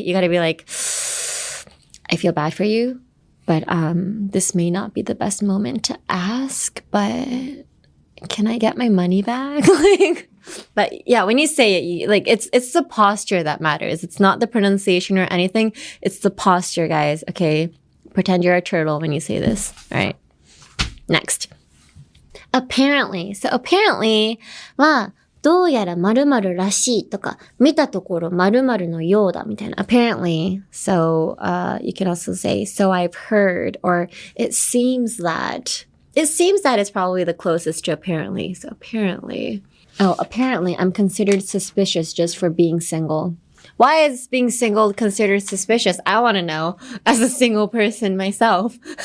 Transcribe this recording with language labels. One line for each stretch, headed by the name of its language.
English: You gotta be like, I feel bad for you, but this may not be the best moment to ask, but can I get my money back? But yeah, when you say it, like it's the posture that matters. It's not the pronunciation or anything. It's the posture, guys. Okay, pretend you're a turtle when you say this. All right. Next. Apparently.
Japanese: So apparently はどうやら〇〇らしいとか見たところ〇〇のようだみたいな。
English: Apparently. So you can also say so I've heard or it seems that. It seems that it's probably the closest to apparently. So apparently. Oh, apparently I'm considered suspicious just for being single. Why is being single considered suspicious? I want to know as a single person myself.